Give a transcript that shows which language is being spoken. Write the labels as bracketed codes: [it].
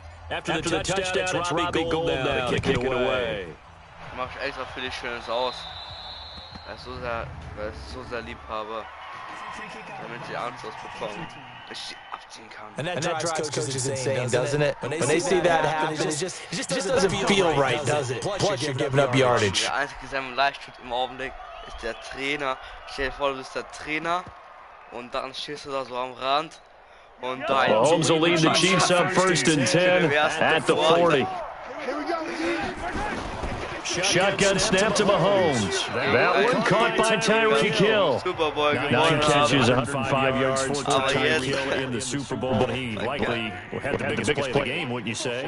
[en] After the touchdown, it's Robbie Gould now to kick it away. [de] Mach ich extra für dich Schönes aus. Er ist so sehr Liebhaber, damit sie Anschluss bekommen, dass sie abziehen kann. [en] And that drives coaches insane, doesn't it? When they see that happen, it just doesn't feel right, does it? Plus you're giving up yardage. [de] Der einzige, der mir leicht tut im Augenblick, ist der Trainer. Stell dir vor, du bist der Trainer und dann stehst du da so am Rand und da [en] Mahomes will lead the Chiefs up 1st and 10 at the 40. Shotgun snap to Mahomes. That one caught by Tyreek Hill. 9 catches, 105 yards for Tyreek Hill in the Super Bowl. He likely had the biggest play of the game, wouldn't you say?